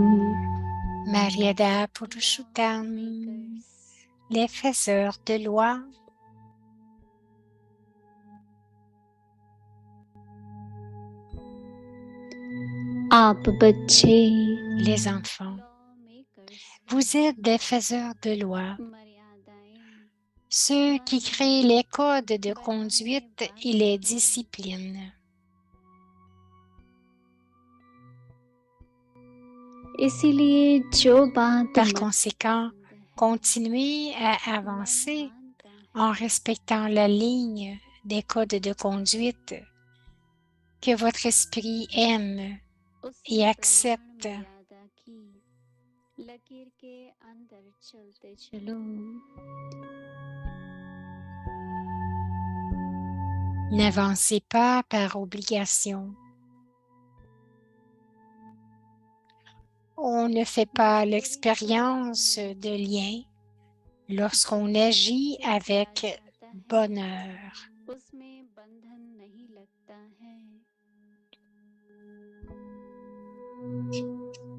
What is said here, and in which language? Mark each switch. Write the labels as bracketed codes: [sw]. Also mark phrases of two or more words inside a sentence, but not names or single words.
[hi] मर्यादा पुरुषोत्तम. [fr] Les faiseurs de loi. [hi] आप बच्चे [fr] Les enfants, vous êtes des faiseurs de loi, ceux qui créent les codes de conduite et les disciplines. [hi] इसीलिए जो बात [fr] Par conséquent, continuez à avancer en respectant la ligne des codes de conduite que votre esprit aime et accepte. [hi] लकीर के अंदर चलते चलो [fr] N'avancez pas par obligation. On ne fait pas l'expérience de lien lorsqu'on agit avec bonheur. [hi] उसमें बंधन नहीं लगता है